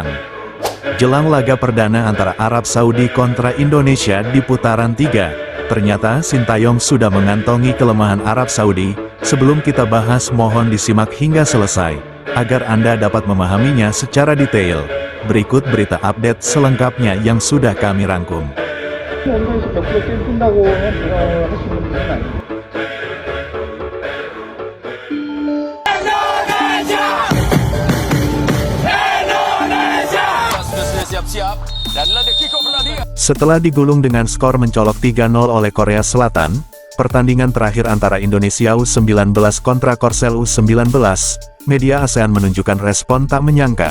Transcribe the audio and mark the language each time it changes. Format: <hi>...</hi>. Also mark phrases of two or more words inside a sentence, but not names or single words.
<id>Jelang laga perdana antara Arab Saudi kontra Indonesia di putaran 3, ternyata Sintayong sudah mengantongi kelemahan Arab Saudi. Sebelum kita bahas, mohon disimak hingga selesai, agar Anda dapat memahaminya secara detail. Berikut berita update selengkapnya yang sudah kami rangkum.</id> <ko>언론에서 100% 게임 끝나고는 하시는 분은 아니에요.</ko> <id>Setelah digulung dengan skor mencolok 3-0 oleh Korea Selatan, pertandingan terakhir antara Indonesia U19 kontra Korsel U19, media ASEAN menunjukkan respon tak menyangka.</id>